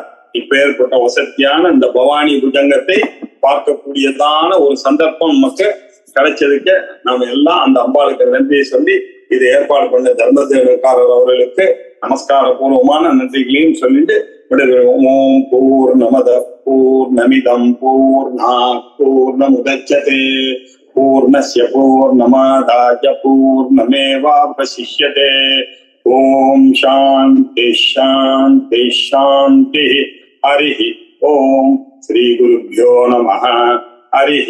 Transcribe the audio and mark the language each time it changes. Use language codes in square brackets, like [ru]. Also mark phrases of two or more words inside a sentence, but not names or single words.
[ta] இப்ப ஏற்பட்ட வசதியான இந்த பவானி புஜங்கத்தை பார்க்கக்கூடியதான ஒரு சந்தர்ப்பம் நமக்கு கிடைச்சதுக்கு நாம எல்லாம் அந்த அம்பாளுக்கு நன்றியை சொல்லி இதை ஏற்பாடு பண்ண தர்மதேவக்காரர் அவர்களுக்கு நமஸ்கார பூர்வமான நன்றிகளையும் சொல்லிட்டு [sa] ॐ पूर्णमद पूर्णमिदम् पूर्णात् पूர्णमुदच्यते पूर्णस्य पूर्णमादाय पूर्णमेवावशिष्यते. ॐ शान्ति शान्ति शान्ति. हरि ॐ. श्री गुरुभ्यो नमः.